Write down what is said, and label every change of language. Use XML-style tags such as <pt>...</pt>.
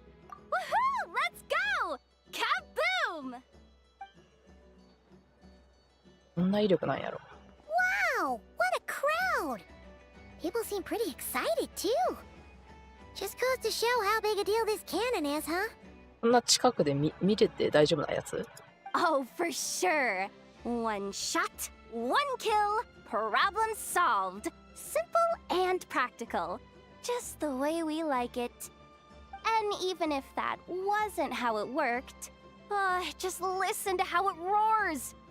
<en>Woohoo! Let's go! Kaboom!</en> <ja>こんな威力なんやろ。</ja> <en>Wow! What a crowd! People seem pretty excited, too. Just goes to show how big a deal this cannon is, huh?</en> <ja>こんな近くで見れて大丈夫なやつ？</ja> <en>Oh, for sure. One shot, one kill, problem solved. Simple and practical. Just the way we like it. And even if that wasn't how it worked, just listen to how it roars.</en>